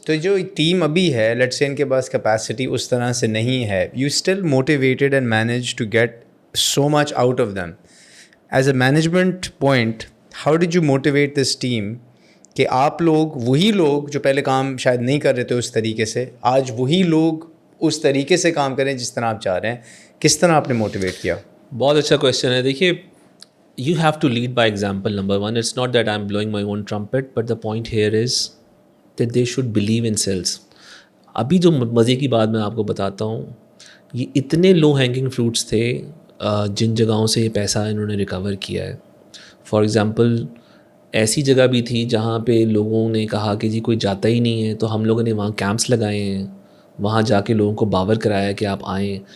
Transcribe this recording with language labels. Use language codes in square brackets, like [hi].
[ur] تو جو ٹیم ابھی ہے لیٹس سے ان کے پاس کیپیسٹی اس طرح سے نہیں ہے، [en] You still motivated and manage to get so much out of them. As a management point how did you motivate this team [ur] کہ آپ لوگ وہی لوگ جو پہلے کام شاید نہیں کر رہے تھے اس طریقے سے، آج وہی لوگ اس طریقے سے کام کریں جس طرح آپ چاہ رہے ہیں؟ کس طرح آپ نے موٹیویٹ کیا؟ بہت اچھا کویشچن ہے. دیکھیے [en] you have to lead by example. Number one, it's not that I'm blowing my own trumpet, but the point here is that they should believe in sales. [ur] ابھی جو مزے کی بات میں آپ کو بتاتا ہوں، یہ اتنے لو ہینگنگ فروٹس تھے جن جگہوں سے یہ پیسہ انہوں نے ریکور کیا ہے. فار ایگزامپل ایسی جگہ بھی تھی جہاں پہ لوگوں نے کہا کہ جی کوئی جاتا ہی نہیں ہے، تو ہم لوگوں نے وہاں کیمپس لگائے ہیں، وہاں جا کے لوگوں کو باور کرایا کہ آپ آئیں.